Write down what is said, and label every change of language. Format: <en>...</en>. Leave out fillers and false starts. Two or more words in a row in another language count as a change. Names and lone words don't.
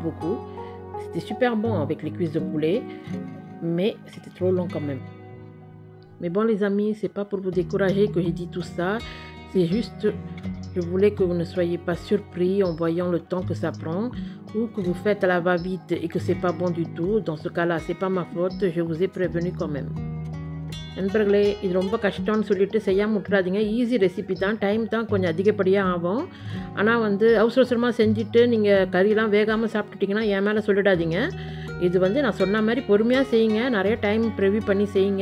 <fr>C'était super bon avec les cuisses de poulet, mais c'était trop long quand même. Mais bon les amis, c'est pas pour vous décourager que j'ai dit tout ça. C'est juste, je voulais que vous ne soyez pas surpris en voyant le temps que ça prend ou que vous faites à la va-vite et que c'est pas bon du tout. Dans ce cas-là, c'est pas ma faute, je vous ai prévenu quand même.</fr> <ta>நண்பர்களே, இது ரொம்ப கஷ்டம்னு சொல்லிட்டு செய்யாமல் விட்டுறாதீங்க.</ta> <en>easy recipe</en> <ta>தான், டைம் தான் கொஞ்சம் அதிகப்படியாக ஆகும். ஆனால் அவசரமாக செஞ்சுட்டு நீங்கள் கறியெலாம் வேகாமல் சாப்பிட்டுட்டிங்கன்னா என் மேலே சொல்லிடாதீங்க. இது நான் சொன்ன மாதிரி பொறுமையாக செய்யுங்க, நிறைய</ta> <en>time preview</en> <ta>பண்ணி செய்யுங்க.</ta>